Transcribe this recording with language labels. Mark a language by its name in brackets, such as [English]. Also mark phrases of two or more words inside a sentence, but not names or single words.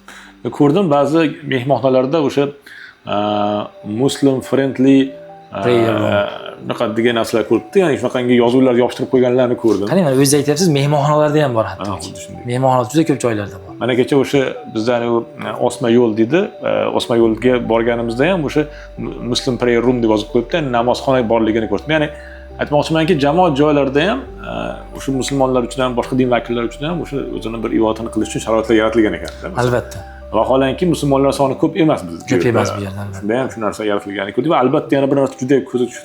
[Uzbek] Ko'rdim ba'zi mehmonxonalarda o'sha [English] muslim friendly [Uzbek] naqa degan narsalar ko'ribdi. Ya'ni shunaqangi yozuvlar yopishtirib qo'yganlarni ko'rdim. Qarang, mana o'zingiz aytyapsiz, mehmonxonalarda ham bor hatto. Mehmonxonalar juda ko'p joylarda bor. Mana kecha o'sha bizdan Osma yo'l dedi. Osma yo'lga borganimizda ham o'sha [English] Muslim prayer room [Uzbek] deb yozib qo'yibdi. Namozxona borligini ko'rdim. Ya'ni aytmoqchimanki, jamoat joylarida ham o'sha musulmonlar uchun ham, boshqa din vakillari uchun ham o'sha o'zini bir ibodatini qilish uchun sharoitlar yaratilgan ekan. Albatta. Vaholanki musulmonlar soni ko'p emas bizda. Ko'p emas bu yerda. Shunda ham shu narsa yaratilganini ko'rdik va albatta yana bir narsa juda ko'zga tushdi.